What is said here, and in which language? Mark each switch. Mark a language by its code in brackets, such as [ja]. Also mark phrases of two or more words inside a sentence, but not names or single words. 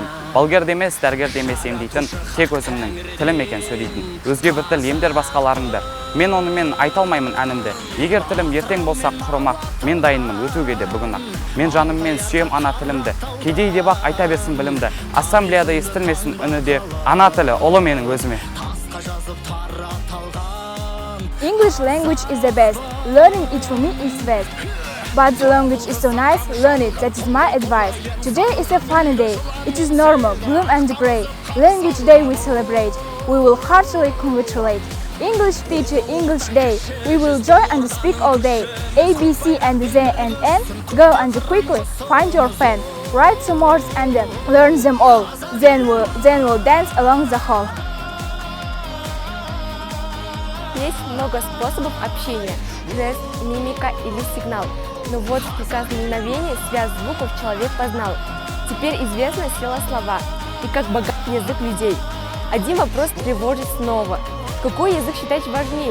[kk] Балгер демес, дәргер демес емдейтін, тек өзімнің тілім екен сөйлейтін. Өзге бір тіл емдер басқаларыңды. Мен онымен айта алмаймын әнімді. Егер тілім ертең болса құрымақ, мен дайынмын өтуге де бүгін-ақ. Мен жаныммен сүйем ана тілімді. Кедей деп ақ айта берсін білімді. Ассамблеяда естілмесін үні де ана тілі ұлы менің өзіме. [en] English language is the best. Learning it for me is best. But the language is so nice, learn it, that is my advice. Today is a funny day. It is normal, bloom and gray. Language day we celebrate. We will heartily congratulate. English teacher, English day. We will join and speak all day. A, B, C and Z and N. Go and quickly find your pen. Write some words and learn them all. Then we'll dance along the hall. [ru] Есть много способов общения, жест, мимика или сигнал. Но вот в прекрасном мгновении связь звуков человек познал. Теперь известна сила слова и как богат язык людей. Один вопрос тревожит снова. Какой язык считать важнее?